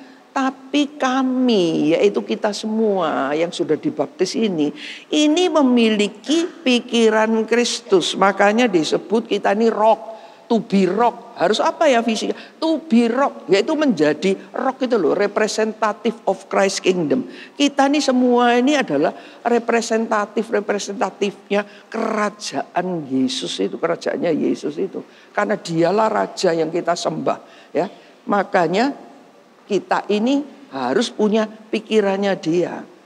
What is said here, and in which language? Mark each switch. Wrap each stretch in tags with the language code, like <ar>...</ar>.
<id>Tapi kami, yaitu kita semua yang sudah dibaptis ini memiliki pikiran Kristus. Makanya disebut kita ini rock.</id> <en>To be rock.</en> <id>Harus apa ya visinya? To be rock. Yaitu menjadi rock itu loh.</id> <en>Representative of Christ Kingdom.</en> <id>Kita ini semua ini adalah representatifnya kerajaan Yesus itu. Kerajaannya Yesus itu. Karena dialah raja yang kita sembah. Ya, makanya kita ini harus punya pikirannya dia.</id>